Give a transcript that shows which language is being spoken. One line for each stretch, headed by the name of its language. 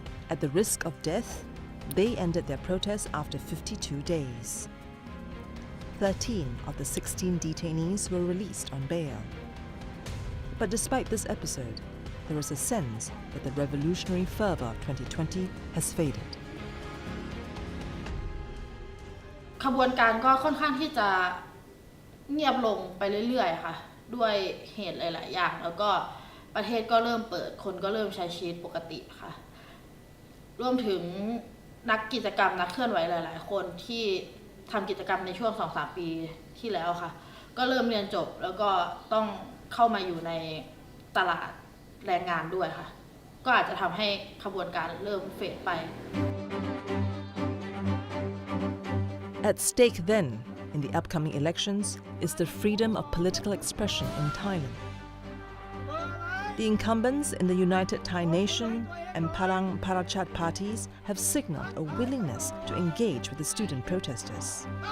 English: At the risk of death, they ended their protest after 52 days. 13 of the 16 detainees were released on bail. But despite this episode, there is a sense that the revolutionary fervor of 2020 has faded.
Thai: ขบวนการก็ค่อนข้างที่จะเงียบลงไปเรื่อยๆค่ะด้วยเหตุหลายๆอย่างแล้วก็ประเทศก็เริ่มเปิดคนก็เริ่มใช้ชีวิตปกติค่ะรวมถึงนักกิจกรรมนักเคลื่อนไหวหลายๆคนที่ทำกิจกรรมในช่วง 2-3 ปีที่แล้วค่ะก็เริ่มเรียนจบแล้วก็ต้องเข้ามาอยู่ในตลาดแรงงานด้วยค่ะก็อาจจะทำให้ขบวนการเริ่มเฟดไป
English: At stake then, in the upcoming elections, is the freedom of political expression in Thailand. The incumbents in the United Thai Nation and Parang Parachat parties have signaled a willingness to engage with the student protesters.